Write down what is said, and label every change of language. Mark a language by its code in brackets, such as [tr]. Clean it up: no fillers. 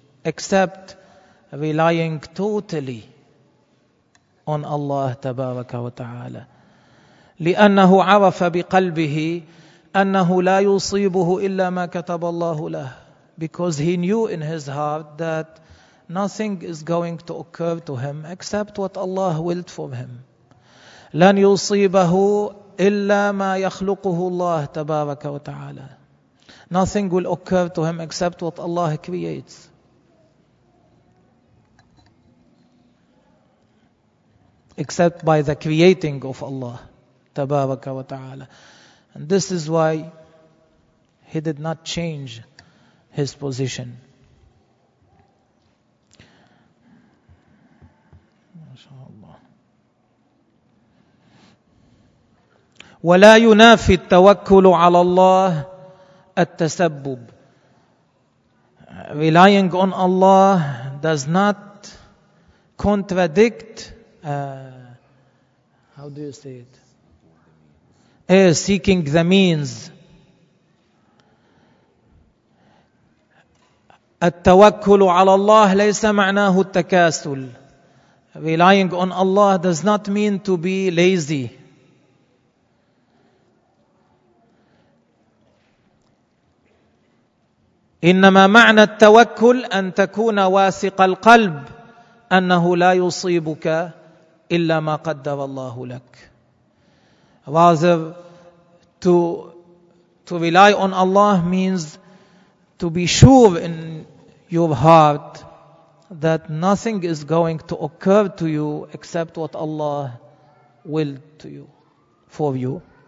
[en] Except relying totally on Allah [ar] تبارك وتعالى. لأنه عرف بقلبه أنه لا يصيبه إلا ما كتب الله له. [en] Because he knew in his heart that nothing is going to occur to him except what Allah willed for him. [ar] لن يصيبه إلا ما يخلقه الله تبارك وتعالى. [en] Nothing will occur to him except what Allah creates. except by the creating of Allah [ar] تبارك وتعالى. [en] And this is why he did not change his position. [ar] ولا ينافي التوكل على الله التسبب. [en] Relying on Allah does not contradict how do you say it? Seeking the means. [ar] التوكل على الله ليس معناه التكاسل. [en] Relying on Allah does not mean to be lazy. [ar] إنما معنى التوكل أن تكون واثق القلب أنه لا يصيبك إلا ما قدر الله لك. [en] Rather, to rely on Allah means to be sure in your heart that nothing is going to occur to you except what Allah willed to you, for you.